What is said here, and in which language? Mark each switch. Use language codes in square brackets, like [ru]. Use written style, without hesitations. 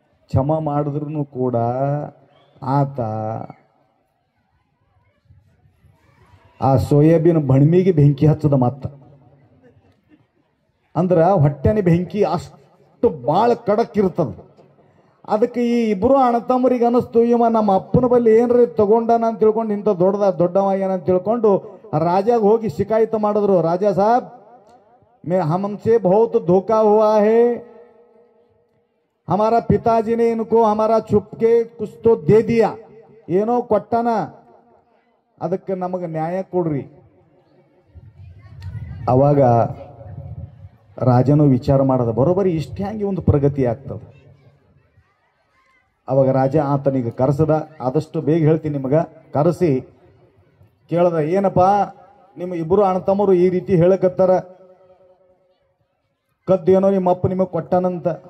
[kn] ಕ್ಷಮ ಮಾಡಿದ್ರು ಕೂಡ ಆತ ಆ ಸೋಯಾಬೀನ್ ಬಣ್ಮಿಗೆ ಬೆಂಕಿ ಹಚ್ಚದ. ಮತ್ತ ಅಂದ್ರ ಹೊಟ್ಟೆನೆ ಬೆಂಕಿ ಅಷ್ಟು ಭಾಳ ಖಡಕ್ ಇರ್ತದ. ಅದಕ್ಕೆ ಈ ಇಬ್ರು ಅಣ್ಣತಮ್ಮರಿಗೆ ಅನಿಸ್ತು, ಇವ ನಮ್ಮ ಅಪ್ಪನ ಬಲ್ಲಿ ಏನ್ರಿ ತಗೊಂಡನ ಅಂತ ತಿಳ್ಕೊಂಡು ಇಂಥ ದೊಡ್ಡವ ಏನಂತ ತಿಳ್ಕೊಂಡು ರಾಜಾಗ ಹೋಗಿ ಶಿಕಾಯತ ಮಾಡಿದ್ರು. [hi] ರಾಜಾ ಸಾಹಬ್, हमसे बहुत धोखा हुआ है, हमारा पिताजी ने इनको हमारा छुप के कुछ तो दे दिया, [kn] ಏನೋ ಕೊಟ್ಟನ, ಅದಕ್ಕೆ ನಮಗೆ ನ್ಯಾಯ ಕೊಡ್ರಿ. ಅವಾಗ ರಾಜನು ವಿಚಾರ ಮಾಡದ, ಬರೋಬರಿ ಇಷ್ಟ ಹ್ಯಾಂಗೆ ಒಂದು ಪ್ರಗತಿ ಆಗ್ತದೆ. ಅವಾಗ ರಾಜ ಆತನಿಗೆ ಕರೆಸದ. ಆದಷ್ಟು ಬೇಗ ಹೇಳ್ತೀನಿ ನಿಮಗೆ. ಕರೆಸಿ ಕೇಳದ, ಏನಪ್ಪ ನಿಮ್ಮ ಇಬ್ಬರು ಅಣ್ಣತಮ್ಮರು ಈ ರೀತಿ ಹೇಳಕತ್ತಾರ, ಕದ್ದೇನೋ ನಿಮ್ಮ ಅಪ್ಪ ನಿಮಗೆ ಕೊಟ್ಟನಂತ.